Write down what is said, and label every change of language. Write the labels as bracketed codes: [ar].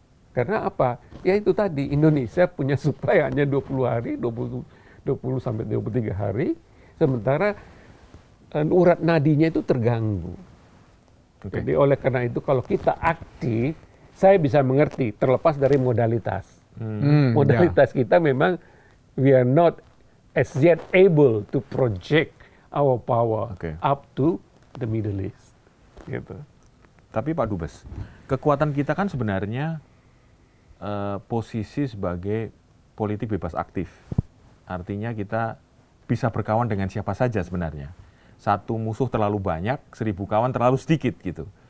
[id] Karena apa? Ya itu tadi, Indonesia punya supply hanya 20 hari, 20 sampai 23 hari, sementara urat nadinya itu terganggu. Jadi oleh karena itu kalau kita aktif, saya bisa mengerti terlepas dari modalitas. Modalitas kita memang [en] we are not as yet able to project our power up to the Middle East. [id] Gitu. Tapi Pak Dubes, kekuatan kita kan sebenarnya posisi sebagai politik bebas aktif. Artinya kita bisa berkawan dengan siapa saja sebenarnya. Satu musuh terlalu banyak, 1000 kawan terlalu sedikit gitu.